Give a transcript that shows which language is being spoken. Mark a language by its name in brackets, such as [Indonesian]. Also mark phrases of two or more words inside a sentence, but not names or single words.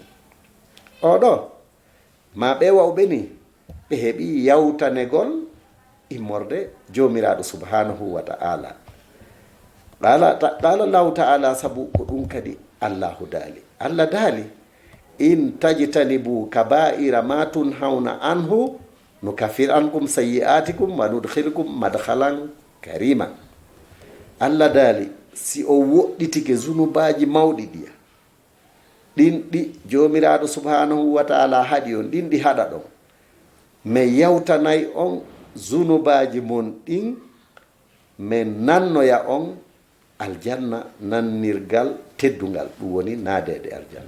[Fula] oɗo ma ɓe wawɓe ni ɓe heɓi yawtanegol immorde jomiraɗo [Arabic] سبحانه وتعالى. قال الله تعالى, [Fula] sabu ko ɗum kadi allahu daali. Allah daali [Arabic] إن تجتنبوا كبائر ما تنهون عنه نكفر عنكم سيئاتكم وندخلكم مدخلا كريما. [Fula] Allah daali si o woɗɗitike zunubaji mawɗi ɗiya ɗin ɗi jomiraɗo [Arabic] سبحانه وتعالى [Fula] haɗi on, ɗin ɗi haɗa ɗon, min yawtanay on zunubaji mon ɗin, min nannoya on aljanna nannirgal teddungal, ɗum woni naadede aljanna.